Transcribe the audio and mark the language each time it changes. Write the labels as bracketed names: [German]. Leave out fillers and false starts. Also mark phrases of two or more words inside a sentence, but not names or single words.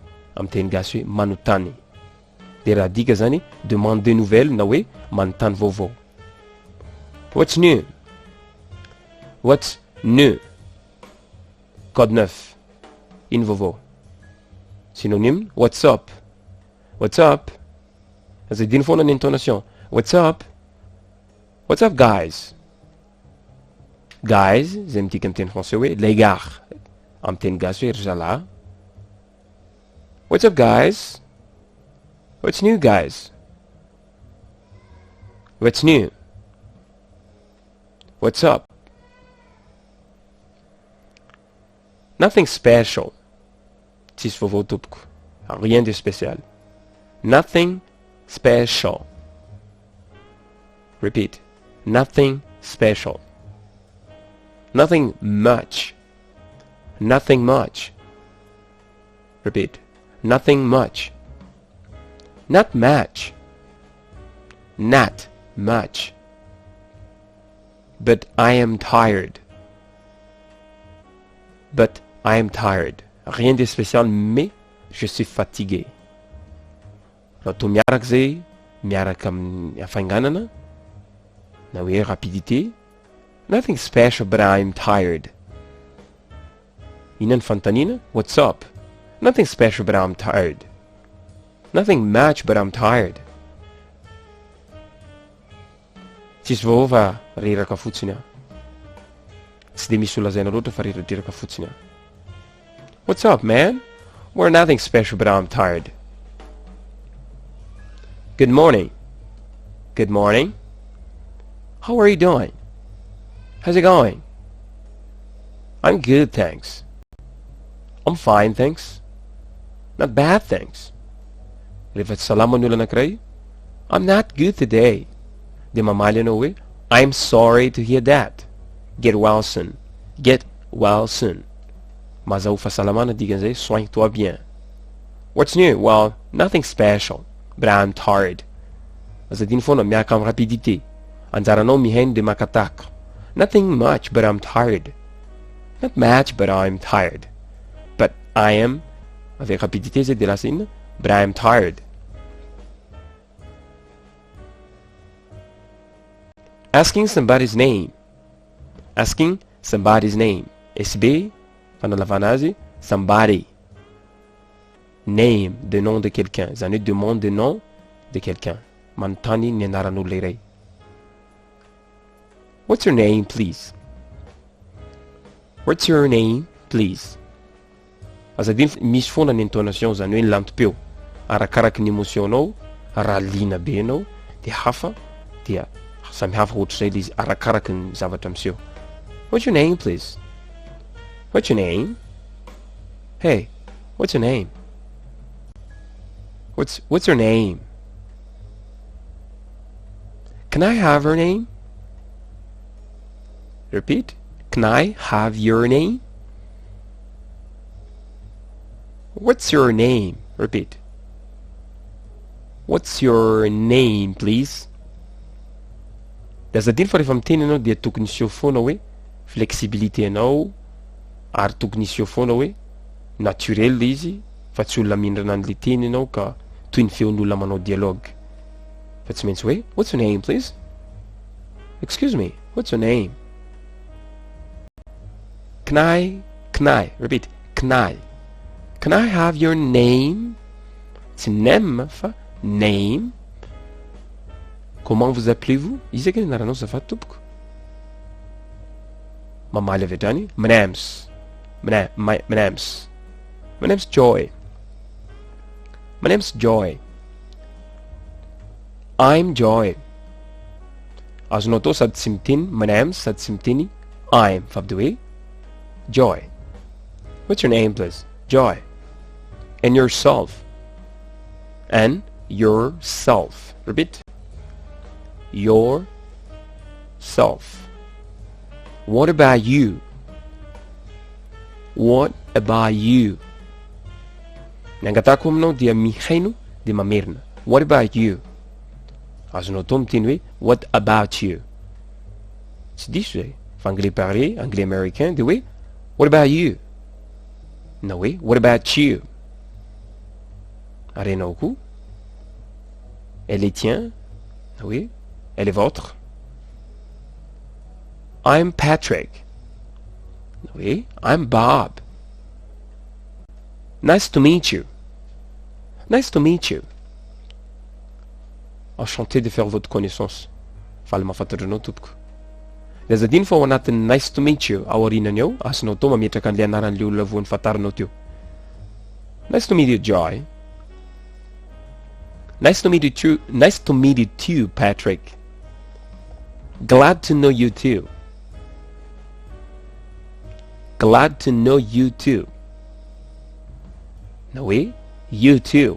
[Malagasy] amin'ny teny gasy hoe manontany. De raha dika zany [French] demande de nouvelles [Malagasy] na hoe manontany vaovao. [English] What's new? What's new? Code 9. [Malagasy] Ino vaovao? [English] Synonyme what's up? What's up? [Malagasy] Aza dino foana ny intonation. [English] What's up? What's up guys? Guys [Malagasy] zay midika amin'ny teny français hoe [French] les gars. [Malagasy] Amin'ny teny gasy hoe ry zalahy. [English] What's up guys? What's new guys? What's new? What's up? Nothing special. [Malagasy] Tsisy vaovao tompoko. [French] Rien de spécial. [English] Nothing special. Repeat. Nothing special. Nothing much. Nothing much. Repeat. Nothing much. Not much. Not much. But I am tired. But I am tired. [French] Rien de spécial, mais je suis fatigué. [Malagasy] Raha toa miaraka zay, miaraka amin'ny hafainganana, na hoe rapidité. [English] Nothing special, but I am tired. [Malagasy] Inona ny fanontaniana? [English] What's up? Nothing special, but I'm tired. Nothing much, but I'm tired. [Malagasy] Tsisy vaovao fa reraka fotsiny aho. Tsy de misy olazaina loatra fa reraka fotsiny aho. [English] What's up, man? We're nothing special, but I'm tired. Good morning. Good morning. How are you doing? How's it going? I'm good, thanks. I'm fine, thanks. Not bad, thanks. [Malagasy] Rehefa tsy salama ny olo anankiray, [English] I'm not good today. [Malagasy] De mamaly anao hoe, [English] I'm sorry to hear that. Get well soon. Get well soon. [Malagasy] Mazaho fahasalamana dikan'izay, [French] soigne-toi bien. [English] What's new? Well, nothing special, but I'm tired. [Malagasy] Azadiny foana miaka amin'ny rapidité. Anjaranao mihaino de makataka. [English] Nothing much, but I'm tired. Not much, but I'm tired. But I am, [French] avec rapidité [Malagasy] zay de lasa inona? [English] But I am tired. Asking somebody's name. Asking somebody's name. SB, [Malagasy] fanalavana azy, [English] somebody. Name, [French] de nom de quelqu'un. [Malagasy] Zany hoe [French] demande de nom de quelqu'un. [Malagasy] Manontany ny anaran'olona iray. [English] What's your name, please? What's your name, please? [Malagasy] Azadiny misy foana ny intonation zany hoe lantom-peo. Arakaraky ny émotionnao, raha lina be anao, de hafa, dia samy hafa ohatr'izay le izy arakaraky ny zavatra miseho. [English] What's your name, please? What's your name? Hey, what's your name? What's your name? Can I have your name? Repeat. Can I have your name? What's your name? Repeat. What's your name, please? [Malagasy] De azadiny fa rehefa miteny anao dia tokony iseho foana hoe flexibilité anao, ary tokony iseho foana hoe naturel le izy, fa tsy olona mindrana an'le teny anao ka toy ny feon'olona manao dialogue. Fa tsy maintsy hoe [English] what's your name, please? Excuse me, what's your name? Can I, repeat, can I have your name? [Malagasy] Tsy name fa name. [French] Comment vous appelez-vous? [Malagasy] Izy ny anaranao zafady tompoko. Mamaly avy hatrany. [English] My name's Joy. My name's Joy. I'm Joy. [Malagasy] Azonao atao sady tsy miteny [English] my name [Malagasy] sady tsy miteny I'm fa abdy hoe Joy. [English] What's your name, please? Joy. And yourself. And yourself. Repeat. Yourself. What about you? What about you? [Malagasy] Ny angatako aminao dia mihaino de mamerina. [English] What about you? [Malagasy] Azonao atao miteny hoe [English] what about you? [Malagasy] Tsy diso zay. Fa [French] anglais parlé, anglais américain [Malagasy] de hoe [English] what about you? [Malagasy] Na hoe [English] what about you? [Malagasy] Arenao koa. [French] Elle est tien. Oui. Elle est votre. [English] I'm Patrick. [French] Oui. [English] I'm Bob. Nice to meet you. Nice to meet you. [French] Enchanté de faire votre connaissance. [Malagasy] Faly mahafantatranao tompoko. Le zadiny fa ao anatin'ny [English] nice to meet you [Malagasy] aorinany ao azonao tao mametraka an'le anaran'le olona voany fantarinao teo. [English] Nice to meet you, Joy. Nice to meet you too. Nice to meet you too, Patrick. Glad to know you too. Glad to know you too. No way, you too.